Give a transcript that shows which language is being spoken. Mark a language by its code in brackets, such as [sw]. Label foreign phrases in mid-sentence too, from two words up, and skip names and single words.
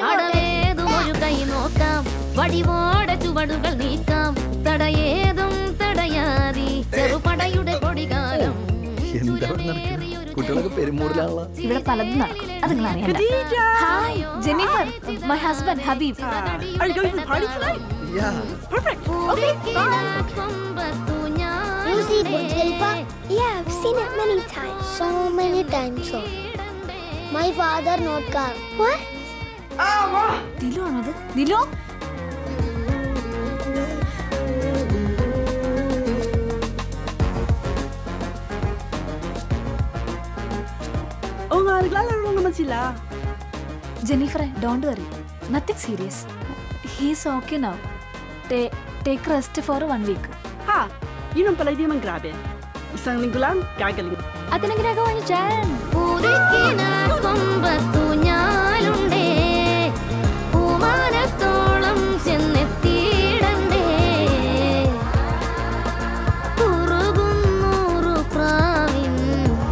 [ml] ഒരു കൈ നോക്കാം, വടിവോടെ ചുവടുകൾ നീക്കാം, തടയേതും തടയാതി ചെറുപടയുടെ കൊടികാലം. കുട്ടികളൊക്കെ പെരുമൂടിലാണല്ലോ. ഇവിടെ പലതും നടക്കും, അത് നിങ്ങൾ അറിയണ്ട. [en] Hi Jennifer, my husband Habeeb. Are you going to the party tonight? Yeah. Perfect. Okay. You see Burj Khalifa? Yeah, I've seen it many times. So many times. So. My father not car. What? [ml] ദിലു ആണത്? ദിലു? [tl] Oo nga, naglalaro lang naman sila. [en] Jennifer, don't worry. Nothing serious. He's okay now. Take rest for 1 week. Ha! [tl] Yun ang pala, hindi naman grabe. Isang linggo lang, gagaling. At anong ginagawa niyo dyan? [ml] പുതുക്കിന കൊമ്പത്തു ഞാലുണ്ടേ പൂമാനത്തോളം ചെന്നെത്തിയിടണ്ടേ. കുറുകുന്നൂറു പ്രാവിൻ